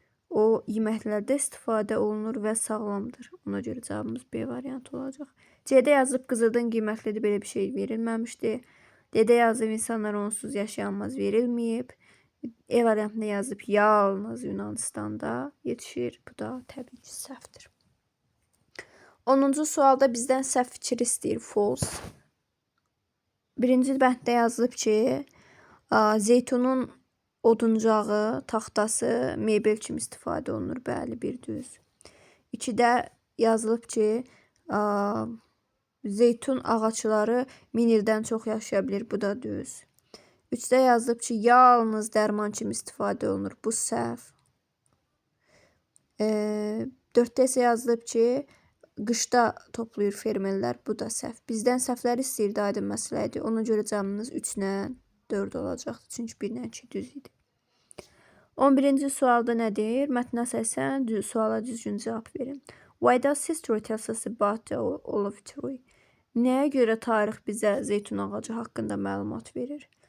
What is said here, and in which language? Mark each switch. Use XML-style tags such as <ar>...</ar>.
<az>O yeməklərdə istifadə olunur və sağlamdır. Ona görə cavabımız B variantı olacaq. C-də yazılıb qızıldan qiymətlidir, belə bir şey verilməmişdi. D-də yazılıb insanlar onsuz yaşayanmaz, verilməyib. E variantında yazılıb yalnız Yunanistanda yetişir. Bu da təbii ki səhvdir. 10-cu sualda bizdən səhv fikir istəyir, false. Birinci bənddə yazılıb ki, zeytunun oduncağı, taxtası mebel kimi istifadə olunur. Bəli, bir düz. 2-də yazılıb ki, zeytun ağacları 1000 ildən çox yaşaya bilir. Bu da düz. 3-də yazılıb ki, yalnız dərman kimi istifadə olunur. Bu səhv. 4-də isə yazılıb ki, qışda toplayır fermerlər. Bu da səhv. Bizdən səhvlər istəyirdi, aydın məsələ idi. Ona görə cavabımız 3-lə 4 olacaqdır. Çünki 1-lə 2 düz idi. 11-ci sualda nə deyir? Mətnə əsasən suala düzgün cavab verin.</az> <en>Why does history tell us about the olive tree?</en> <az>Nəyə görə tarix bizə zeytun ağacı haqqında məlumat verir?</az>